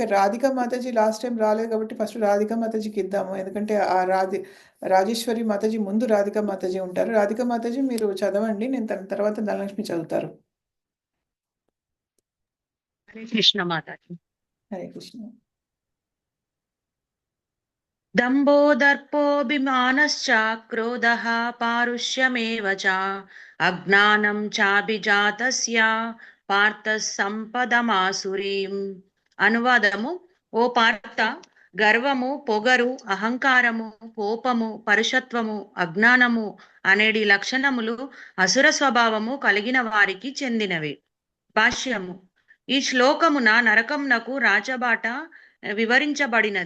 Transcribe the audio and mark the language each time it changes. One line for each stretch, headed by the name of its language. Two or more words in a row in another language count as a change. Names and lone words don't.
Telugu: రాధికా మాతాజీ లాస్ట్ టైం రాలేదు కాబట్టి ఫస్ట్ రాధికా మాతాజీకి ఇద్దాము. ఎందుకంటే రాజేశ్వరి మాతాజీ ముందు రాధికా మాతాజీ ఉంటారు. రాధికా మాతాజీ మీరు చదవండి. నేను తర్వాత ధనలక్ష్మి చదువుతారు. హరే కృష్ణ మాతాజీ. హరే కృష్ణ.
Sanskrit: दम्भो दर्पोऽभिमानश्च क्रोधः पारुष्यमेव च अज्ञानं चाभिजातस्य पार्थः సంపదమాసురీం.
Telugu: అనువాదము: ఓ పార్థ, గర్వము, పొగరు, అహంకారము, కోపము, పరుషత్వము, అజ్ఞానము అనేడి లక్షణములు అసుర స్వభావము కలిగిన వారికి చెందినవి. భాష్యము: ఈ శ్లోకమున నరకమునకు రాచబాట వివరించబడినది.